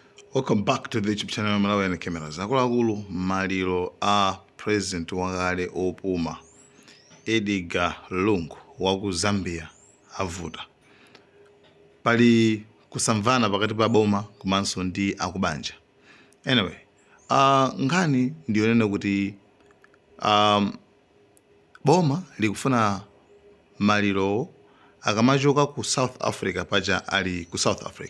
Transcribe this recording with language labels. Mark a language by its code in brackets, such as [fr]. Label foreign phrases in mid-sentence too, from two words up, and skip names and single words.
[en] Welcome back to the YouTube channel Malawi and Cameras. [ny] Akuluakulu maliro a president wakale opuma Edgar Lungu waku Zambia avuta. Pali kusamvana pakati pa boma komanso ndi akubanja. Anyway, ngani ndionena kuti boma likufuna maliro akamachoka ku South Africa paja ali ku South Africa.